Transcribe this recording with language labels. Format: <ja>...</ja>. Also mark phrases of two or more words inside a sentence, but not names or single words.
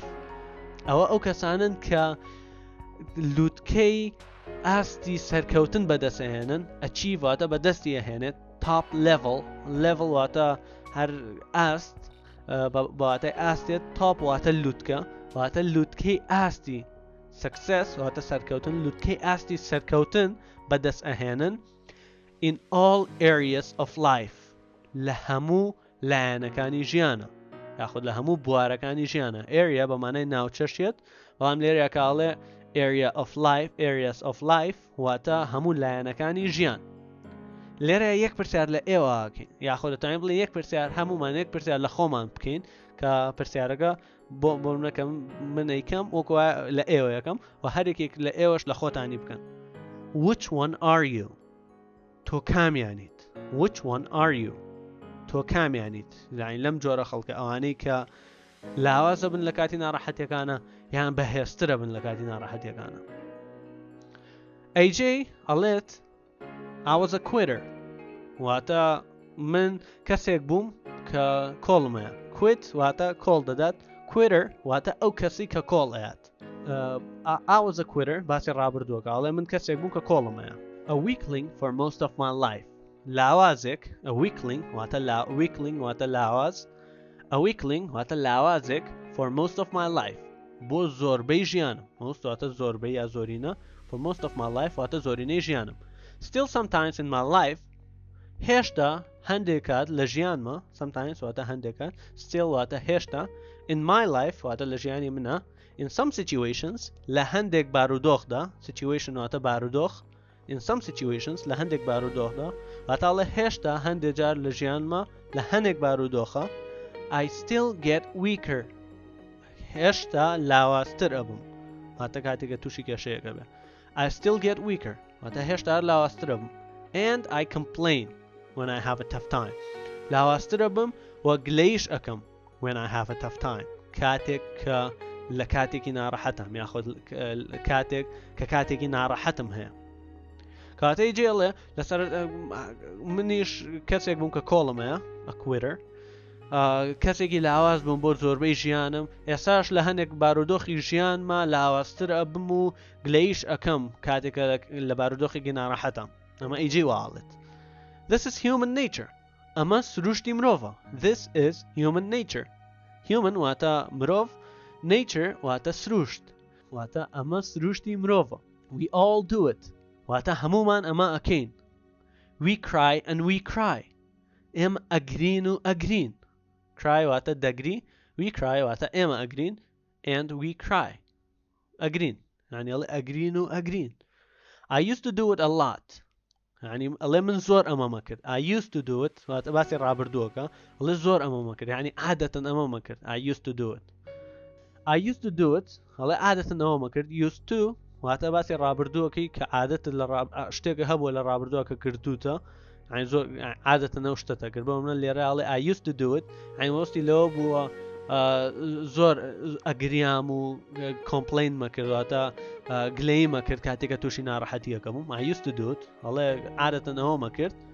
<ckb>ئەو کەسانن کە لووتکەی ئاستی سەرکەوتن بەدەستهێنن achieve واتە بەدەستی ئەهێنێت</ckb> <en>top level</en> <ckb>واتە هەر ئاست بەواتای ئاستێت top واتە لووتکە واتە لووتکەی ئاستی success واتە سەرکەوتن لووتکەی ئاستی سەرکەوتن بەدەست ئەهێنن</ckb> <en>in all areas of life</en> <ckb>لە هەموو لایەنەکانی ژیانە یاخود لە هەموو بوارەکانی ژیانە area بەمانای ناوچەشێت بەڵام لێرە کاڵێ</ckb> <en>areas of life</en> <ckb>واتە هەموو لایەنەکانی ژیان لێرە یەک پرسیار لە ئێوەکەین یاخود دەتوانین بڵێ یەک پرسیار هەمومان یەک پرسیار لە خۆمان بکەین کە پرسیارەکە بۆ نەکەم من ئەیکەم وەکو لە ئێوە یەکەم و هەرێکێک لە ئێوەش لە خۆتانی بکەن</ckb> <en>which one are you</en> <ckb>تۆ کامیانیت</ckb> <en>which one are you</en> <ckb>تۆ کامیانیت یعنی لەم جۆرە خەڵکە ئەوانەی کە لاوازە بن لە کاتی ناڕەحەتیەکانە یان بەهێزترە بن لە کاتی ناڕەحەتیەکانە AJ ئەڵێت</ckb> <en>I was a quitter</en> <ckb>واتە من کەسێک بووم کە کۆڵمەیە quit واتە کۆڵ دەدات quitter واتە ئەو کەسی کە کۆڵ ئەیات</ckb> <en>I was a quitter</en> <ckb>باسی ڕابردووەکە ئەڵێ من کەسێک بووم کە کۆڵمەیە</ckb> <en>a weakling for most of my life</en> <ckb>لاوازێک</ckb> <en>a weakling</en> <ckb>واتە لاواز</ckb> <en>a weakling</en> <ckb>واتە لاوازێک</ckb> <en>for most of my life</en> <ckb>بۆ زۆربەی ژیانم</ckb> <en>most</en> <ckb>واتە زۆربەی یا زۆرینە</ckb> <en>for most of my life</en> <ckb>واتە زۆرینەی ژیانم</ckb> <en>still sometimes in my life</en> <ckb>هێشتا هەندێک کات لە ژیانمە sometimes واتە هەندێک کات still واتە هێشتا</ckb> <en>in my life</en> <ckb>واتە لە ژیانی منە</ckb> <en>in some situations</en> <ckb>لە هەندێک بارودۆخدا situation واتە بارودۆخ</ckb> <en>in some situations</en> <ckb>لە هەندێک بارودۆخدا واتاڵە هێشتا هەندێک جار لە ژیانمە لە هەندێک بارودۆخە</ckb> <en>I still get weaker</en> <ckb>هێشتا لاوازتر ئەبم واتە کاتێکە تووشی کێشەیەکە بێ</ckb> <en>I still get weaker</en> <ckb>واتە هێشتا لاوازتر ئەبم</ckb> <en>and I complain when I have a tough time</en> <ckb>لاوازتر ئەبم و گلەیش ئەکەم</ckb> <en>when I have a tough time</en> <ckb>کاتێک کە لە کاتێکی ناڕەحەتم یاخود کاتێکی ناڕەحەتم هەیە کاتەی جێڵێ لەسەر منیش کەسێک بووم کە کۆڵمەیە</ckb> <en>a quitter</en> <ckb>کەسێکی لاواز بووم بۆ زۆربەی ژیانم ئێساش لە هەندێک بارودۆخی ژیانمە لاوازتر ئەبم و گلەیش ئەەکەم کاتێکە لە بارودۆخێکی ناڕەحەتم ئەمە ئیجی واڵێت</ckb> <en>This is human nature</en> <ckb>ئەمە سروشتی مرۆڤە</ckb> <en>This is human nature</en> <ckb>human واتە مرۆڤ nature واتە سروشت واتە ئەمە سروشتی مرۆڤە</ckb> <en>We all do it</en> <ckb>واتە هەمومان ئەمە ئەکەین</ckb> <en>We cry and we cry</en> <ckb>ئێمە ئەگرین و ئەگرین cry واتە دەگری</ckb> <en>We cry</en> <ckb>واتە ئێمە ئەگرین</ckb> <en>and we cry</en> <ckb>ئەگرین یعنی ئەڵێ ئەگرین و ئەگرین</ckb> <en>I used to do it a lot</en> <ckb>یعنی ئەڵێ من زۆر ئەمەمە کرد</ckb> <en>I used to do it</en> <ckb>واتە باسی ڕابردووەکە ئەڵێ زۆر ئەمەمە کرد یعنی عادەتەن ئەمەمە کرد</ckb> <en>I used to do it I used to do it</en> <ckb>ئەڵێ عادەتەن ئەوەمە کرد</ckb> <en>used to</en> <ckb>واتە باسی ڕابردووەکەی کە عادەت لە شتێکە هەبووە لە ڕابردووەکە کردوتە زۆر عادەتە نەو شتەتە کرد بۆ منە لێرە ئەڵێ</ckb> <en>I used to do it</en> <ckb>وەستی لەوە بووە زۆر ئەگریام و کۆمپلین مەکردواتە گلەی مەکرد کاتێکە تووشی ناڕەحەتیەکە بووم</ckb> <en>I used to do it</en> <ckb>ئەڵێ عادەتەن ئەوەمە کرد</ckb>